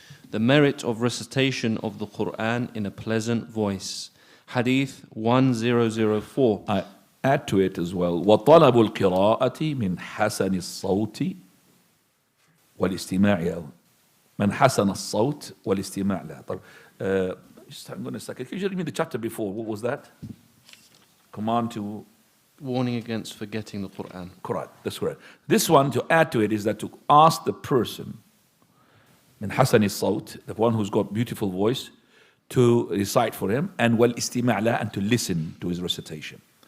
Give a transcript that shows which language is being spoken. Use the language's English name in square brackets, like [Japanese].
[English] The merit of recitation of the Quran in a pleasant voice. Hadith 1004. I add to it as well. [Arabic] وطلب القراءة من حسن الصوت والاستماع له. من حسن الصوت والاستماع له. [English] Just hang on a second. Could you read me the chapter before? What was that? Command to... Warning against forgetting the Quran. Correct, that's correct. This one, to add to it, is that to ask the person, [Arabic] min hasan al-sawt, [English] the one who's got beautiful voice, to recite for him, and [Arabic] wal istima'la, [English] and to listen to his recitation.